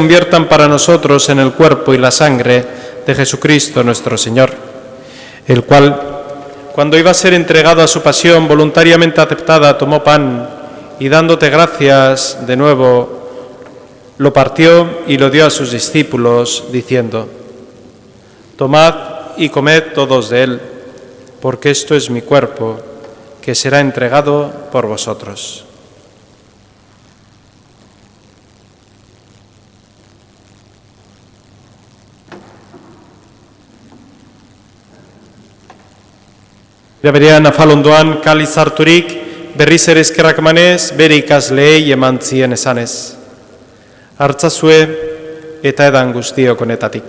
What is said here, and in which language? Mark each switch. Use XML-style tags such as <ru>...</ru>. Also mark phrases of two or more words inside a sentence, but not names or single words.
<es>conviertan para nosotros en el cuerpo y la sangre de Jesucristo nuestro Señor, el cual, cuando iba a ser entregado a su pasión voluntariamente aceptada, tomó pan y dándote gracias de nuevo, lo partió y lo dio a sus discípulos, diciendo: Tomad y comed todos de él, porque esto es mi cuerpo, que será entregado por vosotros.</es> <eu>Berean afalondoan kaliz harturik, berriz ere eskerrak emanez, bere ikasleei eman zien esanez: Hartzazue eta edan guztiok honetatik.</eu>